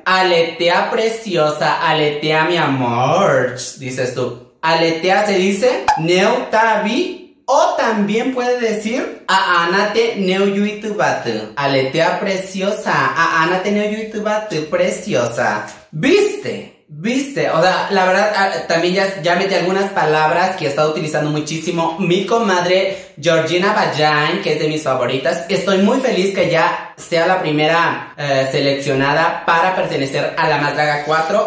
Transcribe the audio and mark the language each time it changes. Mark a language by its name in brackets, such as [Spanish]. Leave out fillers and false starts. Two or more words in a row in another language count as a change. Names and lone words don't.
[Spanish] Aletea preciosa, aletea mi amor, dices tú. Aletea se dice neutabi, o también puede decir [Mayo] aanate neuyuitubatu. [Spanish] Aletea preciosa, [Mayo] aanate neuyuitubatu, [Spanish] preciosa. ¿Viste? viste. O sea, la verdad, también ya metí algunas palabras que he estado utilizando muchísimo mi comadre Georgina Bajan, que es de mis favoritas. Estoy muy feliz que ya sea la primera seleccionada para pertenecer a la Más Draga 4.